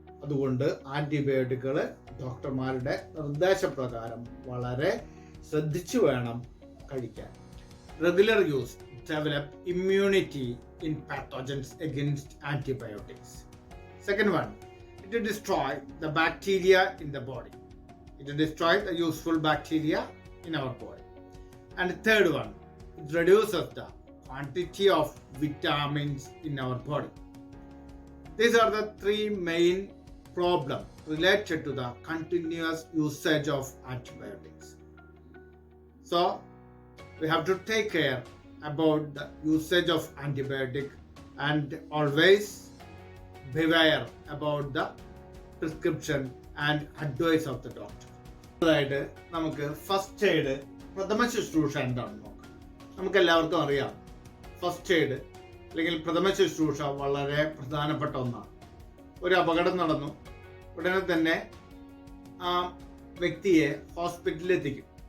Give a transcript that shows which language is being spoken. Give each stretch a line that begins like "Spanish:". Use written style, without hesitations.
Malayalam: അതുകൊണ്ട് ആന്റിബയോട്ടിക്കുകൾ ഡോക്ടർമാരുടെ നിർദ്ദേശപ്രകാരം വളരെ ശ്രദ്ധിച്ചു വേണം കഴിക്കാൻ.
English: Regular use develop immunity in pathogens against antibiotics. Second one, it destroy the bacteria in the body. It destroys the useful bacteria in our body. And the third one, it reduces the quantity of vitamins in our body. These are the 3 main problems related to the continuous usage of antibiotics. So, we have to take care about the usage of antibiotic and always beware about the prescription and advice of the doctor.
Malayalam: അതായിട്ട് നമുക്ക് first aid, പ്രഥമ ശുശ്രൂഷ എന്താണെന്ന് നോക്കാം. നമുക്ക് എല്ലാവർക്കും അറിയാം, first aid അല്ലെങ്കിൽ പ്രഥമ ശുശ്രൂഷ വളരെ പ്രധാനപ്പെട്ട ഒന്നാണ്. ഒരു അപകടം നടന്നു, ഉടനെ തന്നെ ആ വ്യക്തിയെ ഹോസ്പിറ്റലിൽ എത്തിക്കും.